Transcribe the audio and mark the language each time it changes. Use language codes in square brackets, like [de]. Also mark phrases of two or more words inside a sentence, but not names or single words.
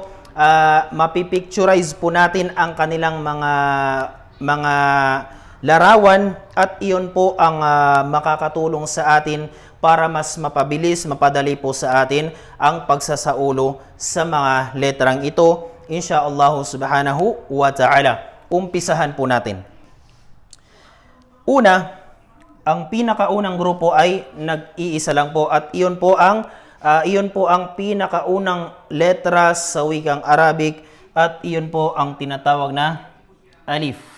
[tl] Mapipicturize po natin ang kanilang mga larawan at iyon po ang makakatulong sa atin para mas mapabilis, mapadali po sa atin ang pagsasaulo sa mga letrang ito. [ar] إن شاء الله سبحانه وتعالى. [tl] Umpisahan po natin. Una, ang pinakaunang grupo ay nag-iisa lang po at iyon po ang pinakaunang letra sa wikang Arabic at iyon po ang tinatawag na alif.